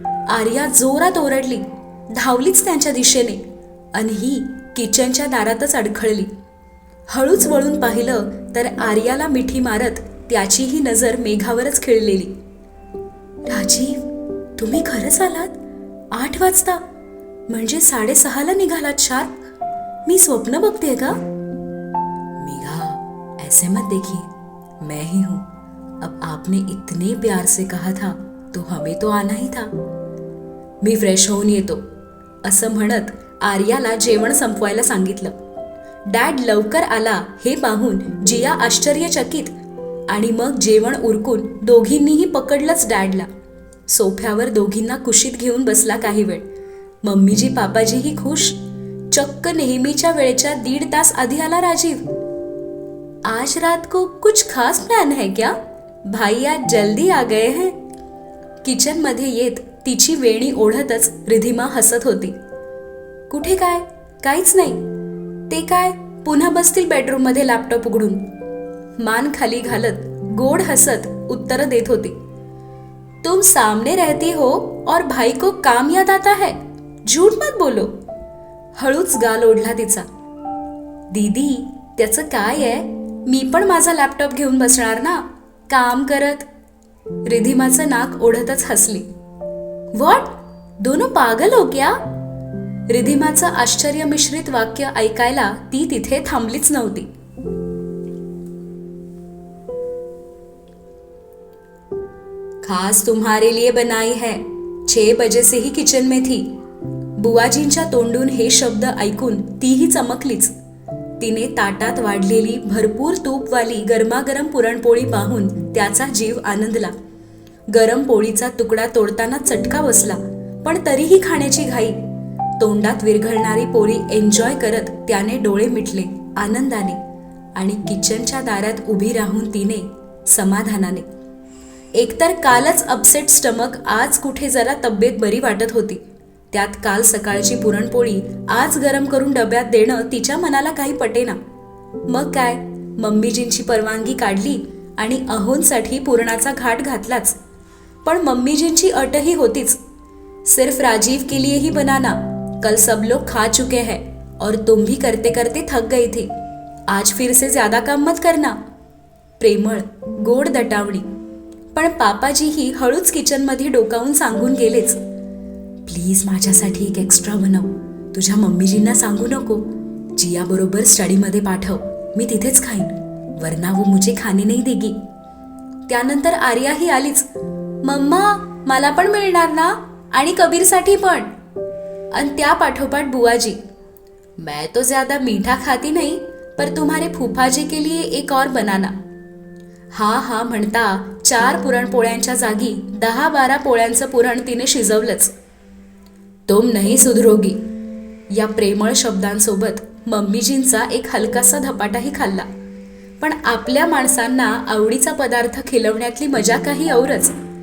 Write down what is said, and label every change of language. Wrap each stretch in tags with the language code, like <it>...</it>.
<mr>आर्या जोरात ओरडली. धावलीच त्यांच्या दिशेने आणि ही किचनच्या दारातच अडखळली. हळूच वळून पाहिलं तर आर्याला मिठी मारत त्याचीही नजर मेघावरच खिळलेली. राजीव, तुम्ही खरंच आलात? 8 वाजता म्हणजे 6:30ला निघालात शार्प? मी स्वप्न बघतेय का?</mr> <hi>मेघा, ऐसे मत देखिए, मैं ही हूं. अब आपने इतने प्यार से कहा था तो हमें तो आना ही था.</hi> <mr>मी फ्रेश होऊन येतो असं म्हणत आर्याला जेवण संपवायला सांगितलं. डॅड लवकर आला हे पाहून जिया आश्चर्यचकित आणि मग जेवण उरकून दोघींनीही पकडलंच डॅडला. सोफ्यावर दोघींना कुशीत घेऊन बसला काही वेळ. मम्मीजी पापाजीही खुश. चक्क नेहमीच्या वेळेच्या 1.5 तास आधी आला राजीव.</mr> <hi>आज रात को कुछ खास प्लान है क्या? भाई आज जल्दी आ गए हैं.</hi> <mr>किचन मध्ये येत तिची वेणी ओढतच रिधिमा हसत होती. कुठे काय? काहीच नाही. ते काय, पुन्हा बसतील बेडरूम मध्ये लॅपटॉप उघडून. मान खाली घालत गोड हसत उत्तर देत होती.</mr> <hi>तुम सामने रहती हो और भाई को काम याद आता है, झूठ मत बोलो.</hi> <mr>हळूच गाल ओढला तिचा. दीदी, त्याचं काय आहे, मी पण माझा लॅपटॉप घेऊन बसणार ना काम करत. रिधिमाचं नाक ओढतच हसली. व्हॉट,</mr> <hi>दोनों पागल हो क्या?</hi> <mr>रिधिमाचं आश्चर्य मिश्रित वाक्य ऐकायला ती तिथे थांबलीच नव्हती.</mr> <hi>खास तुम्हारे लिए बनाई है, 6 बजे से ही किचन में थी.</hi> <mr>बुवाजींच्या तोंडून हे शब्द ऐकून तीही चमकलीच. तिने ताटात वाढलेली भरपूर तूपवाली गरमागरम पुरणपोळी पाहून त्याचा जीव आनंदला. गरम पोळीचा तुकडा तोडताना चटका बसला, पण तरीही खाण्याची घाई. तोंडात विरघळणारी पोळी एन्जॉय करत त्याने डोळे मिटले आनंदाने आणि किचनच्या दारात उभी राहून तिने समाधानाने. एकतर कालच अपसेट स्टमक, आज कुठे जरा तब्येत बरी वाटत होती. त्यात काल सकाळची पुरणपोळी आज गरम करून डब्यात देणं तिच्या मनाला काही पटेना. मग काय, मम्मीजींची परवानगी काढली आणि अहोंसाठी पुरणाचा घाट घातलाच. पण मम्मीजींची अटही होतीच.</mr> <hi>सिर्फ राजीव के लिए ही बनाना, कल सब लोग खा चुके हैं और तुम भी करते करते थक गई थी. आज फिर से ज्यादा काम मत करना.</hi> <mr>प्रेमळ गोड दटावणी. पण पापाजीही हळूच किचनमध्ये डोकावून सांगून गेलेच. प्लीज माझ्यासाठी एक एक्स्ट्रा बनव. तुझ्या मम्मीजींना सांगू नको. जिया बरोबर स्टडीमध्ये पाठव, मी तिथेच खाईन,</mr> <hi>वरना वो मुझे खाने नहीं देगी.</hi> <mr>त्यानंतर आर्याही आलीच. मम्मा, मला पण मिळणार ना, आणि कबीरसाठी पण. आणि त्या पाठोपाठ बुवाजी.</mr> <hi>मैं तो ज्यादा मीठा खाती नहीं, पर तुम्हारे फूफाजी के लिए एक और बनाना.</hi> <mr>हा हा म्हणता 4 पुरणपोळ्यांच्या जागी 10-12 पोळ्यांचं पुरण तिने शिजवलंच.</mr> <hi>तुम नहीं सुधरोगी</hi> <mr>या प्रेमळ शब्दांसोबत मम्मीजींचा एक हलकासा धपाटाही खाल्ला. पण आपल्या माणसांना आवडीचा पदार्थ खिलवण्यातली मजा काही औरच.</mr>